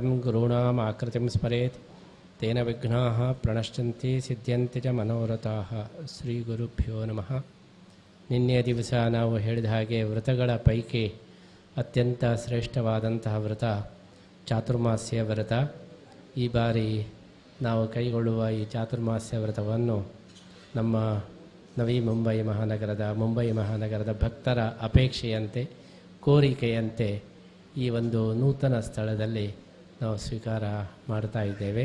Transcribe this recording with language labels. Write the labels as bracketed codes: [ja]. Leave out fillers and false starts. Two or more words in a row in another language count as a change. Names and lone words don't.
[sa] गुरूणाम् आकृतिं स्मरेत् तेन विघ्नाः प्रणश्यन्ति सिद्ध्यन्ति च मनोरथाः. ಶ್ರೀ ಗುರುಭ್ಯೋ ನಮಃ. [kn] ನಿನ್ನೆಯ ದಿವಸ ನಾವು ಹೇಳಿದ ಹಾಗೆ ವ್ರತಗಳ ಪೈಕಿ ಅತ್ಯಂತ ಶ್ರೇಷ್ಠವಾದಂತಹ ವ್ರತ ಚಾತುರ್ಮಾಸ್ಯ ವ್ರತ. ಈ ಬಾರಿ ನಾವು ಕೈಗೊಳ್ಳುವ ಈ ಚಾತುರ್ಮಾಸ್ಯ ವ್ರತವನ್ನು ನಮ್ಮ ನವಿ ಮುಂಬೈ ಮಹಾನಗರದ ಭಕ್ತರ ಅಪೇಕ್ಷೆಯಂತೆ ಕೋರಿಕೆಯಂತೆ ಈ ಒಂದು ನೂತನ ಸ್ಥಳದಲ್ಲಿ ನಾವು ಸ್ವೀಕಾರ ಮಾಡ್ತಾ ಇದ್ದೇವೆ.